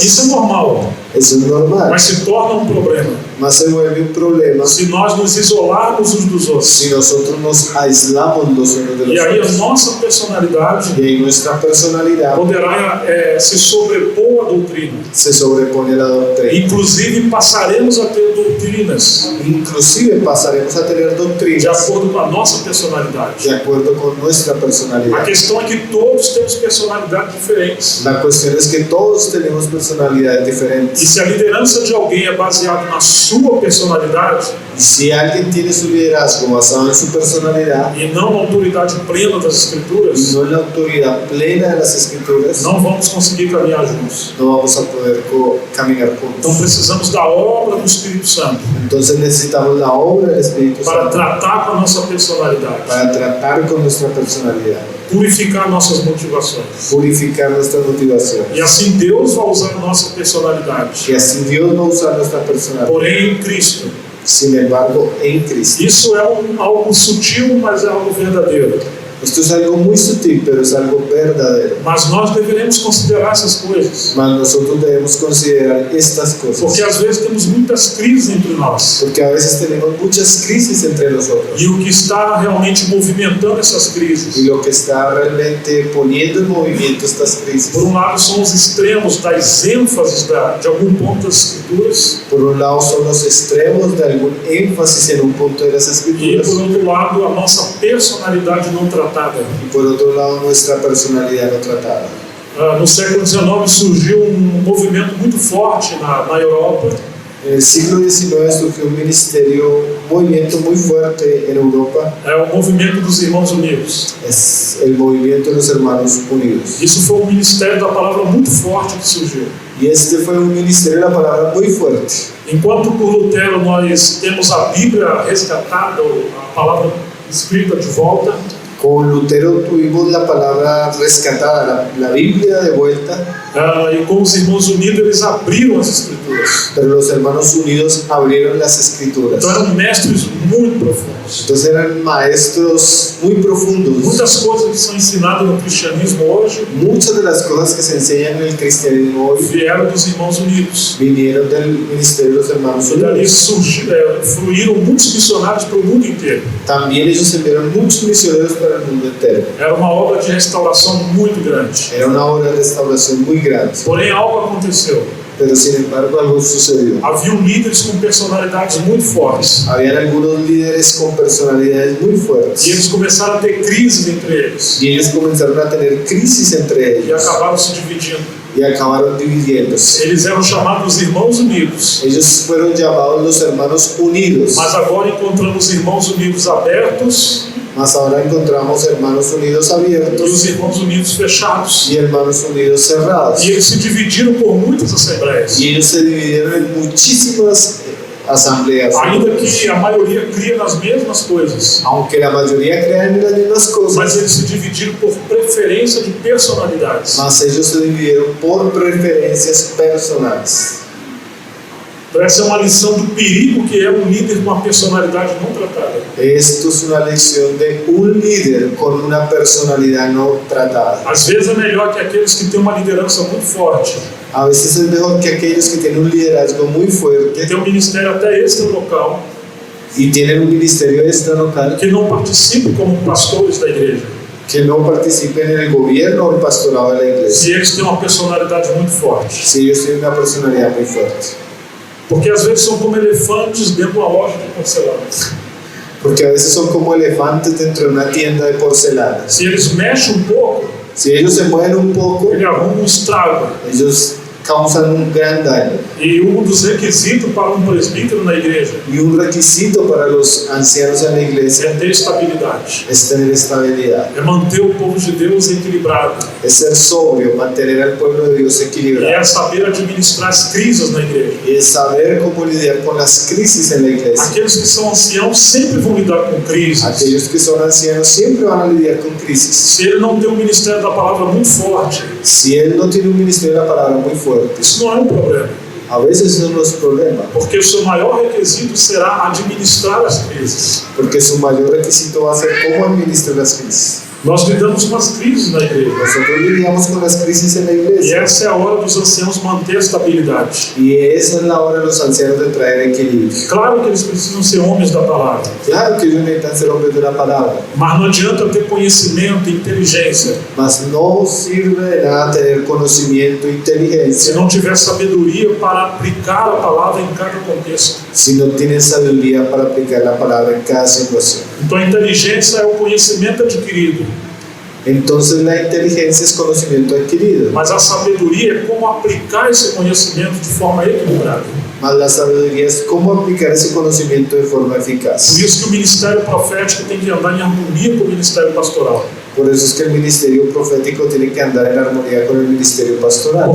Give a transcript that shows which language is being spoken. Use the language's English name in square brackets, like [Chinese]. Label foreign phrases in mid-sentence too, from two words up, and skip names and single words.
[Portuguese] Isso é normal, [Spanish] Eso es normal, [Portuguese] mas se torna um problema [Spanish] mas se vuelve un problema [Portuguese] se nós nos isolarmos uns dos outros. [Spanish] si nosotros nos aislamos los unos de [Portuguese] E [Spanish] los [Portuguese] aí a [Spanish] otros. [Portuguese] nossa personalidade [Spanish] Y ahí nuestra personalidad [Portuguese] poderá se sobrepor à doutrina. [Spanish] se sobrepone a la doctrina. [Portuguese] Inclusive passaremos a ter doutrinas [Spanish] Inclusive pasaremos a tener [Portuguese] de [Spanish] doctrinas [Portuguese] acordo com a nossa personalidade. [Spanish] de acuerdo con nuestra [Portuguese] A [Spanish] personalidad. [Portuguese] questão é que todos temos personalidades diferentes. [Spanish] La cuestión es que todos tenemos personalidades [Portuguese] E [Spanish] diferentes. [Portuguese] se a liderança de alguém é baseada na sua personalidade [Spanish] Y si alguien tiene su liderazgo basado en su personalidad [Portuguese] e não na autoridade plena das [Spanish] y [Portuguese] Escrituras, [Spanish] no en la autoridad plena de las escrituras, [Portuguese] não vamos conseguir caminhar juntos. [Spanish] no vamos a poder caminar [Portuguese] Então [Spanish] juntos. [Portuguese] precisamos da obra do Espírito Santo [Spanish] Entonces necesitamos la obra del Espíritu [Portuguese] para [Spanish] Santo [Portuguese] tratar com a nossa personalidade, [Spanish] para tratar con nuestra personalidad, [Portuguese] purificar nossas motivações. [Spanish] purificar nuestra motivación. [Portuguese] E assim Deus vai usar a nossa personalidade. [Spanish] Y así Dios no usa nuestra personalidad. [Portuguese] Porém, em Cristo. [Spanish] Sin embargo, en Cristo. [Portuguese] Isso é algo sutil, mas é algo verdadeiro. [Spanish] Esto es algo muy sutil, pero es algo verdadero. [Portuguese] Mas nós deveremos considerar essas coisas. [Spanish] Mas nosotros debemos considerar estas cosas. [Portuguese] Porque às vezes temos muitas crises entre nós. [Spanish] Porque a veces tenemos muchas crisis entre nosotros. [Portuguese] E o que está realmente movimentando essas [Spanish] Y [Portuguese] crises, [Spanish] lo que está realmente poniendo en movimiento estas crisis, [Portuguese] por um lado, são os extremos das ênfases de algum ponto das Escrituras, [Spanish] por un lado son los extremos de algún énfasis en un punto de las [Portuguese] e [Spanish] escrituras, [Portuguese] por outro lado, a nossa personalidade não tratada. [Spanish] y por otro lado nuestra personalidad no tratada. [Portuguese] No século XIX surgiu um movimento muito forte na Europa, [Spanish] En el siglo XIX surgió un movimiento muy fuerte en Europa, [Portuguese] é o movimento dos Irmãos Unidos. [Spanish] es el movimiento de los Hermanos Unidos. [Portuguese] Isso foi um ministério da palavra muito forte que surgiu. [Spanish] Y este fue un ministerio de la palabra muy fuerte. [Portuguese] Enquanto por Lutero nós temos a Bíblia resgatada, a palavra escrita de volta, [Spanish] Con Lutero tuvimos la palabra rescatada, la Biblia de vuelta, [Portuguese] e com os Irmãos Unidos eles abriram as Escrituras. [Spanish] pero los Hermanos Unidos abrieron las escrituras. [Portuguese] Então eram mestres muito profundos. [Spanish] Entonces eran maestros muy profundos. [Portuguese] Muitas coisas que são ensinadas no cristianismo hoje [Spanish] Muchas de las cosas que se enseñan en el cristianismo hoy [Portuguese] vieram dos Irmãos Unidos. [Spanish] vinieron del ministerio de los Hermanos [Portuguese] E dali [Spanish] Unidos. [Portuguese] fluíram muitos missionários para o mundo inteiro. [Spanish] También ellos enviaron muchos misioneros para el mundo entero. [Portuguese] Era uma obra de restauração muito grande. [Spanish] Era una obra de restauración muy grande. [Portuguese] Porém, algo aconteceu. [Spanish] Pero sin embargo algo sucedió. [Portuguese] Haviam líderes com personalidades muito fortes. [Spanish] Habían algunos líderes con personalidades muy [Portuguese] E [Spanish] fuertes. [Portuguese] eles começaram a ter crises entre eles. [Spanish] Y ellos comenzaron a tener crisis entre [Portuguese] E [Spanish] ellos. [Portuguese] acabaram se dividindo. [Spanish] Y acabaron dividiéndose. [Portuguese] Eles eram chamados Irmãos Unidos. [Spanish] Ellos fueron llamados los Hermanos Unidos. [Portuguese] Mas agora encontramos Irmãos Unidos abertos [Spanish] Mas ahora encontramos Hermanos Unidos [Portuguese] e os [Spanish] abiertos [Portuguese] Irmãos Unidos fechados. [Spanish] y Hermanos Unidos cerrados. [Portuguese] E eles se dividiram por muitas assembleias. [Spanish] Y ellos se dividieron en muchísimas asambleas. [Portuguese] Ainda que a maioria cria nas mesmas coisas. [Spanish] Aunque la mayoría crean en las mismas [Portuguese] Mas [Spanish] cosas, [Portuguese] eles se dividiram por preferência de personalidades. [Spanish] mas ellos se dividieron por preferencias personales. [Portuguese] Então essa é uma lição do perigo que é um líder com uma personalidade não tratada. [Spanish] Esto es una lección de un líder con una personalidad no tratada. [Portuguese] Às vezes é melhor que aqueles que têm uma liderança muito forte, [Spanish] A veces es mejor que aquellos que tienen un liderazgo muy [Portuguese] que [Spanish] fuerte [Portuguese] têm um ministério até extra-local, [Spanish] y tienen un ministerio extralocal, [Portuguese] que não participam como pastores da igreja. [Spanish] que no participen en el gobierno o el pastorado de la iglesia, [Portuguese] Se eles têm uma personalidade muito forte. [Spanish] si ellos tienen una personalidad muy fuerte. [Portuguese] Porque às vezes são como elefantes dentro de uma loja de porcelana. [Spanish] Porque a veces son como elefantes dentro de una tienda de porcelana. [Portuguese] Se eles mexem um pouco, [Spanish] Si ellos se mueven un poco, [Portuguese] ele arruma um estrago. [Spanish] ellos causan un gran daño. [Portuguese] E um dos requisitos para um presbítero na igreja [Spanish] Y un requisito para los ancianos en la iglesia [Portuguese] é ter estabilidade, [Spanish] es tener estabilidad, [Portuguese] é manter o povo de Deus equilibrado, [Spanish] es ser sobrio, mantener al pueblo de Dios [Portuguese] e [Spanish] equilibrado, [Portuguese] é saber administrar as crises na igreja. [Spanish] y es saber cómo lidiar con las crisis en la iglesia. [Portuguese] Aqueles que são anciãos sempre vão lidar com crises. [Spanish] Aquellos que son ancianos siempre van a lidiar con crisis. [Portuguese] Se ele não tem um ministério da palavra muito forte, [Spanish] Si él no tiene un ministerio de la palabra muy fuerte, [Portuguese] isso não é um problema, [Spanish] a veces eso no es problema, [Portuguese] porque o seu maior requisito será administrar as crises. [Spanish] porque su mayor requisito va a ser cómo administrar las crisis. [Portuguese] Nós lidamos com as crises na igreja, [Spanish] Nosotros lidiamos con las crisis en la [Portuguese] e [Spanish] iglesia, [Portuguese] essa é a hora dos anciãos manter a estabilidade. [Spanish] y esa es la hora de los ancianos de traer equilibrio. [Portuguese] Claro que eles precisam ser homens da palavra, [Spanish] Claro que ellos necesitan ser hombres de la palabra, [Portuguese] mas não adianta ter conhecimento e inteligência [Spanish] mas no sirve de nada tener conocimiento e [Portuguese] se [Spanish] inteligencia [Portuguese] não tiver sabedoria para aplicar a palavra em cada contexto. [Spanish] si no tienen sabiduría para aplicar la palabra en cada situación. [Portuguese] Então a inteligência é o conhecimento adquirido, [Spanish] Entonces la inteligencia es conocimiento adquirido, [Portuguese] mas a sabedoria é como aplicar esse conhecimento de forma equilibrada. [Spanish] mas la sabiduría es cómo aplicar ese conocimiento de forma eficaz. [Portuguese] Por isso que o ministério profético tem que andar em harmonia com o ministério pastoral, [Spanish] Por eso es que el ministerio profético tiene que andar en armonía con el ministerio pastoral,